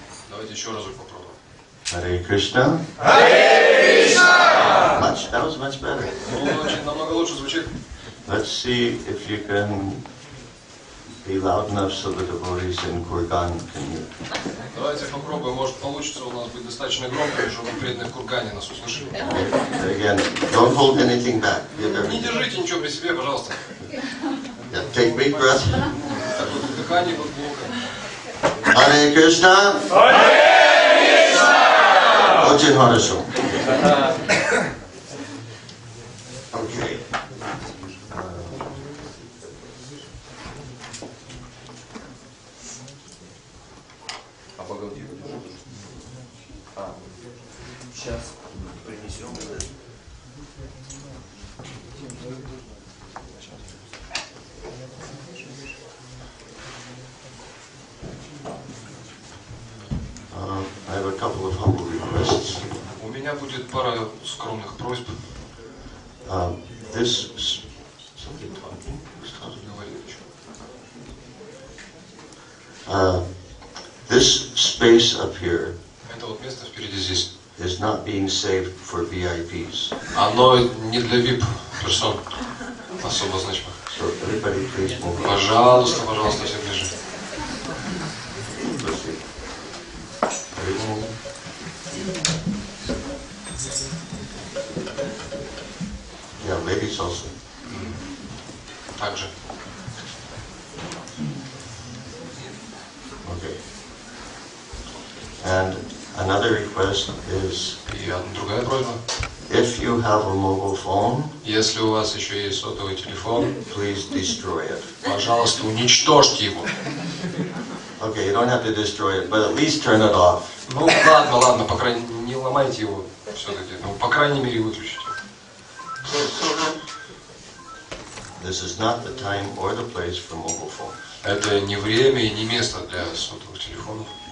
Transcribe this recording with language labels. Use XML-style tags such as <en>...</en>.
<ru>Давайте еще разок попробуем.</ru> <sa>Hare Krishna. Hare Krishna.</sa> <en>That was much better.</en> <ru>Ну, очень намного лучше звучит.</ru> <en>Let's see if you can be loud enough so the devotees in Kurgan can hear.</en> <ru>Давайте попробуем, может получится у нас быть достаточно громко, чтобы преданные в Кургане нас услышали.</ru> <en>Again, don't hold anything back.</en> <ru>Не держите ничего при себе, пожалуйста.</ru> <en>Yeah, take big breath.</en> <ru>Так вот, дыхание вот глубокое.</ru> <sa>Hare Krishna. Hare Krishna.</sa> <ru>Очень хорошо.</ru> <en>Okay.</en> <ru>А погоди. Сейчас принесем.</ru> <en>I have a couple of humble requests.</en> <ru>У меня будет пара скромных просьб.</ru> <en>Somebody talking? Who's talking?</en> <ru>Говорит еще.</ru> <en>This space up here</en> <ru>Это вот место впереди здесь.</ru> <en>is not being saved for VIPs.</en> <ru>Оно не для VIP персон особо значимых.</ru> <en>So everybody please move on.</en> <ru>Пожалуйста, пожалуйста, все ближе.</ru> <en>Let's see. Everyone. Yeah, ladies also.</en> <ru>Также.</ru> <en>Okay. And another request is</en> <ru>И другая просьба.</ru> <en>if you have a mobile phone,</en> <ru>Если у вас еще есть сотовый телефон,</ru> <en>please destroy it.</en> <ru>пожалуйста, уничтожьте его.</ru> <en>Okay, you don't have to destroy it, but at least turn it off.</en> <ru>Ну ладно, ладно, по крайней мере, не ломайте его все-таки. Ну, по крайней мере, выключите.</ru> <en>This is not the time or the place for mobile phones.</en> <ru>Это не время и не место для сотовых телефонов.</ru>